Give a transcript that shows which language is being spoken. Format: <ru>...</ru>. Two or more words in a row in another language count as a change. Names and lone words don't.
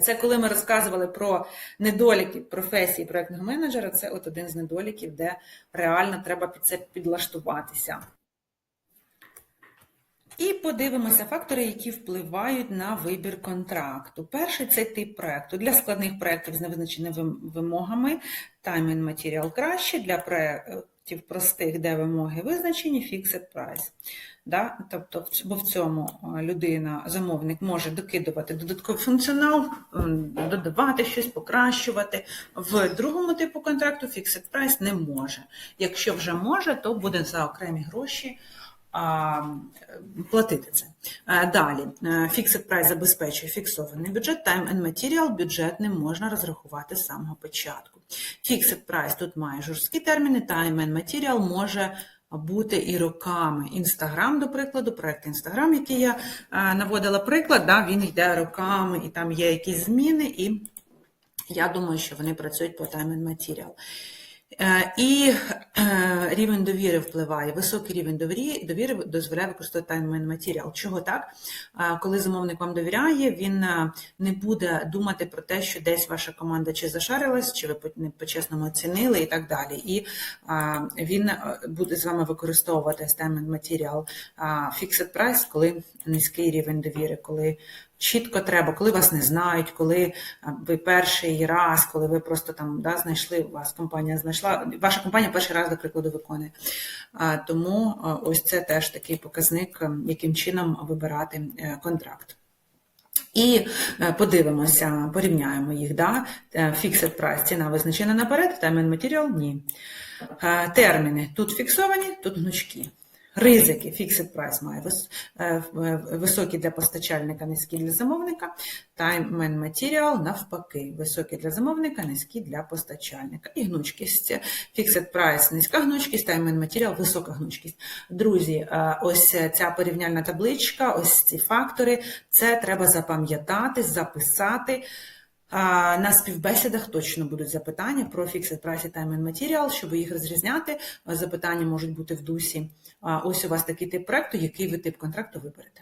<uk>Це коли ми розказували про недоліки професії проєктного менеджера, це от один з недоліків, де реально треба під це підлаштуватися. І подивимося фактори, які впливають на вибір контракту. Перший – це тип проєкту. Для складних проєктів з невизначеними вимогами</uk> <en>time and material</en> <uk>краще, для проєктів простих, де вимоги визначені,</uk> <en>fixed price.</en> <uk>Да? Тобто, бо в цьому замовник може докидувати додатковий функціонал, додавати щось, покращувати. В другому типу контракту</uk> <en>fixed price</en> <uk>не може. Якщо вже може, то буде за окремі гроші платити це. Далі,</uk> <en>fixed price</en> <uk>забезпечує фіксований бюджет,</uk> <en>time and material</en> <uk>бюджет не можна розрахувати з самого початку.</uk> <en>Fixed price</en> <uk>тут має жорсткі терміни,</uk> <en>time and material</en> <uk>може бути і роками. Інстаграм, до прикладу, проєкт Інстаграм, який я наводила приклад, да, він йде роками, і там є якісь зміни, і я думаю, що вони працюють по</uk> <en>time and material.</en> <uk>І рівень довіри впливає. Високий рівень довіри дозволяє використовувати</uk> <en>time and material.</en> <uk>Чого так? Коли замовник вам довіряє, він не буде думати про те, що десь ваша команда чи зашарилась, чи ви не по-чесному оцінили і так далі. І він буде з вами використовувати</uk> <en>time and material fixed price,</en> <uk>коли низький рівень довіри, коли чітко треба, коли вас не знають, коли ви перший раз, коли ви просто там знайшли, ваша компанія перший раз, до прикладу, виконує. Тому ось це теж такий показник, яким чином вибирати контракт. І подивимося, порівняємо їх. Да?</uk> <en>Fixed price –</en> <uk>ціна визначена наперед,</uk> <en>time and material –</en> <uk>ні. Терміни тут фіксовані, тут гнучкі. Ризики.</uk> <en>Fixed price</en> <uk>має високі для постачальника, низькі для замовника.</uk> <en>Time and material</en> <uk>навпаки. Високі для замовника, низькі для постачальника. І гнучкість.</uk> <en>Fixed price –</en> <uk>низька гнучкість,</uk> <en>time and material –</en> <uk>висока гнучкість. Друзі, ось ця порівняльна табличка, ось ці фактори, це треба запам'ятати, записати. На співбесідах точно будуть запитання про</uk> <en>Fixed Price</en> <uk>і</uk> <en>Time and Material,</en> <uk>щоб їх розрізняти. Запитання можуть бути в дусі. Ось у вас такий тип проєкту, який ви тип контракту виберете.</uk>